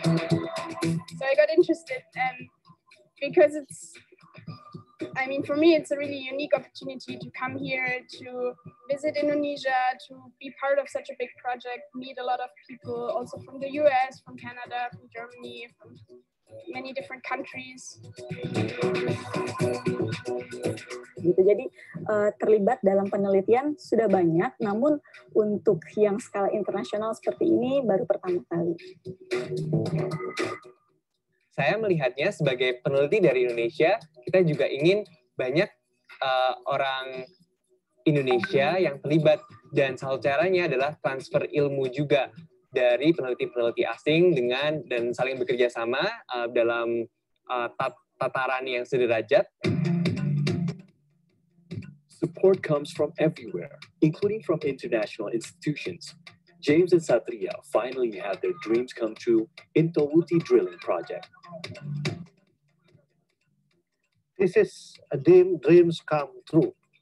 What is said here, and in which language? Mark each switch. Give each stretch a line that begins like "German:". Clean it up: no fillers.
English: So I got interested because for me, it's a really unique opportunity to come here, to visit Indonesia, to be part of such a big project, meet a lot of people, also from the US, from Canada, from Germany, from many different countries.
Indonesian: Gitu, jadi terlibat dalam penelitian sudah banyak, namun untuk yang skala internasional seperti ini baru pertama kali. Saya melihatnya sebagai peneliti dari Indonesia, kita juga ingin banyak orang Indonesia yang terlibat, dan salah satu caranya adalah transfer ilmu juga dari peneliti-peneliti asing dan saling bekerja sama dalam tataran yang sederajat.
English: Support comes from everywhere, including from international institutions. James and Satria finally had their dreams come true in Tawuti drilling project. This is a dreams come true.